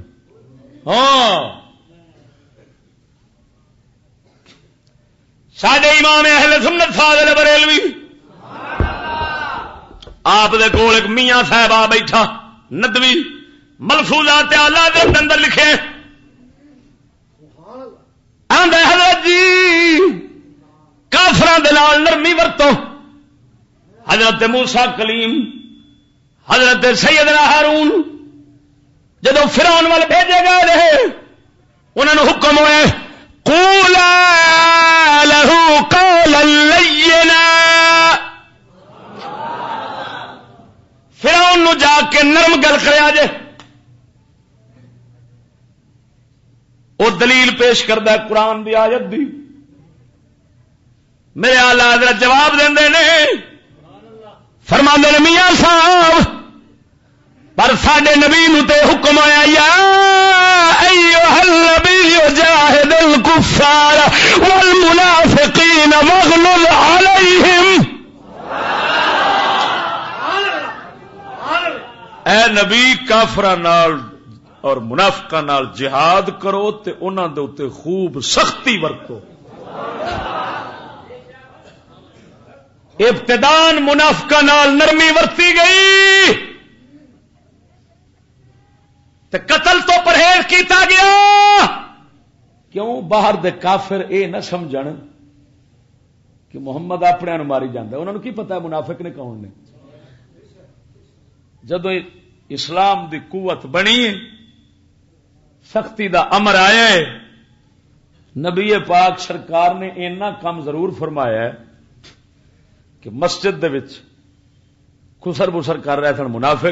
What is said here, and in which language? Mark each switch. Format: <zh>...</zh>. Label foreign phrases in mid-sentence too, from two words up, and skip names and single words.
<pa>ہاں ساڈے امام اہل سنت فاضل بریلوی آپ دے کول ایک میاں صاحب آ بیٹھا ندوی ملفوظات اعلی دے اندر لکھے آندا حضرت جی کافراں دے نال نرمی ورتو. حضرت موسیٰ کلیم حضرت سیدنا ہارون جدو فرعون وال بھیجے گئے رہے انہوں نے حکم ہوئے</pa> <ar>قولا لہو قولا لینا،</ar> <pa>فرعون نو جا کے نرم گل کریا جے. وہ دلیل پیش کردا ہے قرآن دی آیت دی. میرے آلہ حضرت جواب دیندے نے فرماندے نے میاں صاحب پر ساڈے نبی نو تے حکم آیا</pa> <ar>یا ایھا النبی جاہد الکفار والمنافقین واغلظ علیہم.</ar> <pa>اے نبی کافراں نال اور منافقاں نال جہاد کرو تے انہاں دے اوتے خوب سختی ورتو. ابتدان منافقاں نال نرمی ورتی گئی تے قتل تو پرہیز کیتا گیا. کیوں؟ باہر دے کافر اے نہ سمجھن کہ محمد اپنے نوں ماری جاندا. انہاں نوں کی پتہ ہے منافق نے کون نے. جدو اسلام دی قوت بنی ہے، سختی دا امر آیا ہے، نبی پاک سرکار نے اینا کام ضرور فرمایا ہے کہ مسجد دے وچ خسر بسر کر رہے سن منافق.</pa>